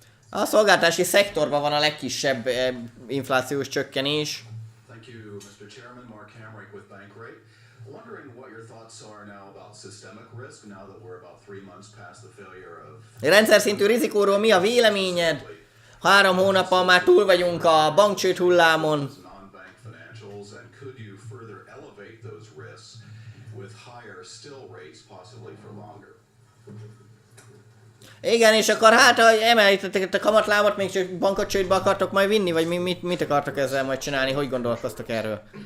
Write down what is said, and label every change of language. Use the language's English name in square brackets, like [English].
[Hungarian] A szolgáltatási szektorban van a legkisebb inflációs csökkenés. [English] Thank you, Mr. Chairman. Mark Hamrick with Bankrate. Wondering what your thoughts are now about systemic risk now that we're about 3 months past the failure of... [Hungarian] Rendszer szintű rizikóról mi a véleményed? 3 hónappal már túl vagyunk a bankcsőd hullámon. [English] Non-bank financials, and could you further elevate those risks with higher still rates possibly for longer? [Hungarian] Igen, és akkor hát, ha emelítettek a kamatlábat, még csak bankot csődbe akartok majd vinni, vagy mit akartok ezzel majd csinálni, hogy gondolkoztok erről?